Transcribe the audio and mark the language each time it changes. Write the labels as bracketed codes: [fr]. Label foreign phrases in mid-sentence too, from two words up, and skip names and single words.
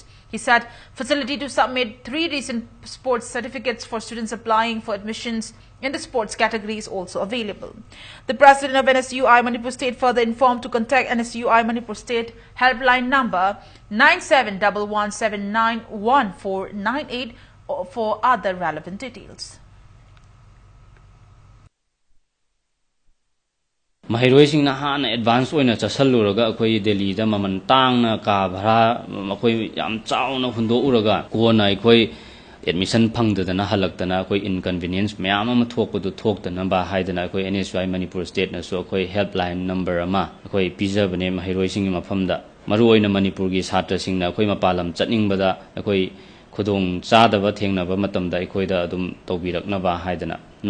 [en] He said facility to submit 3 recent sports certificates for students applying for admissions in the sports category is also available. The president of NSUI Manipur State further informed to contact NSUI Manipur State helpline number 9711791498 for other relevant details. [mni] Mahiroi han advance oina chasaluraga akoi Delhi da maman tangna ka bhara akoi yam chauna hundo uraga kona akoi admission phangdana halaktana akoi inconvenience mayam ama thokpadu thoktana ba haidana akoi NSUI Manipur State na so akoi [en] helpline number [mni] ama akoi pijabane mahiroi sing mafamda maru oina Manipur gi satra sing na akoi mapalam chatningbada akoi khudong chadaba thengnaba matamda akoi da adum tobirakna ba haidana